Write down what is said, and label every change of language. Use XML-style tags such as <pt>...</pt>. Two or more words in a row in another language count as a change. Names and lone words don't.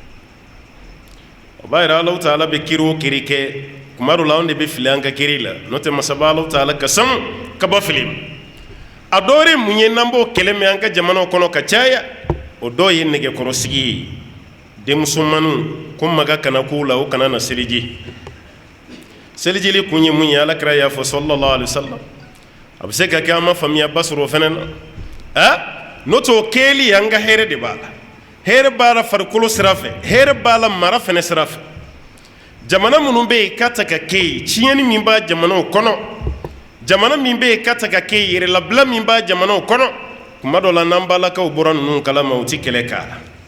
<bm>o b'a yira Alahu Taala bɛ kiri o kiri kɛ kuma dɔ la anw de bɛ fili an ka kiri la n'o tɛ masaba Alahu Taala ka sanu ka bɔ fili ma a dɔw ye mun ye n'an b'o kɛlɛ mɛn an ka jamanaw kɔnɔ ka caya o dɔw ye nɛgɛkɔrɔsigi ye denmusomaninw ko maga kana k'u la o kana na seliji selijili kun ye mun ye Alakira y'a fɔ</bm> <ar>صلى الله عليه وسلم</ar> <bm>a bɛ se ka kɛ an ma faamuyaba sɔrɔ o fana na n'o tɛ o kɛli an ka hɛrɛ de b'a la hɛrɛ b'a la farikolo sira fɛ hɛrɛ b'a la mara fana sira fɛ jamana minnu bɛ yen k'a ta ka kɛ yen tiɲɛni min b'a jamanaw kɔnɔ jamana min bɛ yen k'a ta ka kɛ yen yɛrɛlabila min b'a jamanaw kɔnɔ kuma dɔ la n'an balakaw bɔra ninnu kalama u tɛ kɛlɛ k'a la</bm>